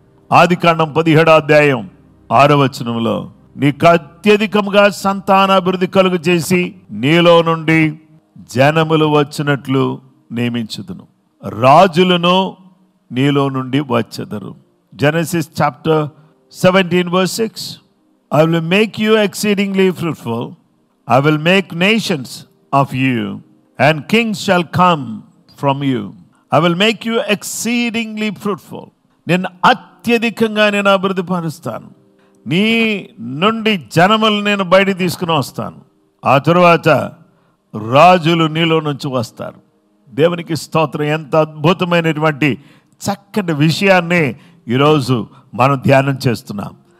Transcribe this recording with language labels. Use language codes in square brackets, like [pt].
[te] ఆదికాండం 17వ అధ్యాయం 6వ వచనంలో, నీకు అత్యధికంగా సంతానాభివృద్ధి కలుగు చేసి నీలో నుండి జనములు వచ్చినట్లు నియమించుదును, రాజులను నీలో నుండి వచ్చెదరు. [en] Genesis chapter 17 verse 6. I will make you exceedingly fruitful. I will make nations of you, and kings shall come from you. I will make you exceedingly fruitful. [te] నేను అత్యధికంగా నేను అభివృద్ధి పరుస్తాను. నీ నుండి జనములు నేను బయట తీసుకుని వస్తాను. ఆ తరువాత రాజులు నీలో నుంచి వస్తారు. దేవునికి స్తోత్రం. ఎంత అద్భుతమైనటువంటి చక్కటి విషయాన్ని ఈరోజు మనం ధ్యానం చేస్తున్నాం.